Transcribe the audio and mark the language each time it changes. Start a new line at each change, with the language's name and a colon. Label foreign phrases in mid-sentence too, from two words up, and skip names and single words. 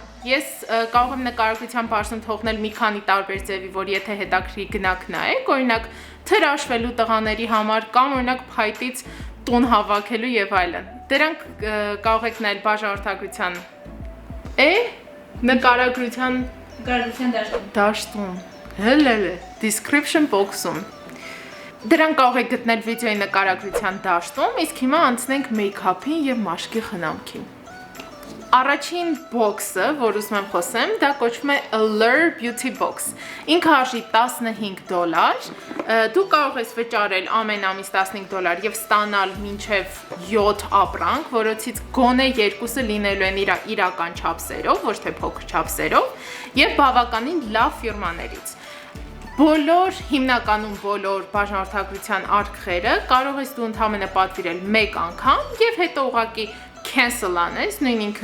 Armenian: Ես կարող եմ նկարագրության բաժնում թողնել մի քանի տարբեր ձևի, որ եթե հետաքրքրի գնաք նայեք, օրինակ թրաշվելու տղաների համար կամ օրինակ փայտից տուն հավաքելու եւ այլն։ Դրանք կարող եք նայել բաժանորդագրության նկարագրության դաշտում
English: description box-
Armenian: ում։ Դրանք կարող եք գտնել վիդեոյի նկարագրության դաշտում, իսկ հիմա անցնենք մեյքափին եւ մաշկի խնամքին։ Առաջին box-ը, որ ուզում եմ խոսեմ, դա կոչվում է Allure Beauty Box։ Ինքը արժի $15։ Դու կարող ես վճարել ամեն ամիս $15 եւ ստանալ մինչեւ 7 ապրանք, որոնցից գոնե 2-ը լինելու են իրական չափսերով, ոչ թե փոքր չափսերով, եւ բավականին լավ ֆիրմաներից։ Հիմնականում բոլոր բաժանորդագրության արկղերը կարող ես դու ընդհանրապես պատվիրել մեկ անգամ եւ հետո ուղղակի cancel անես, նույն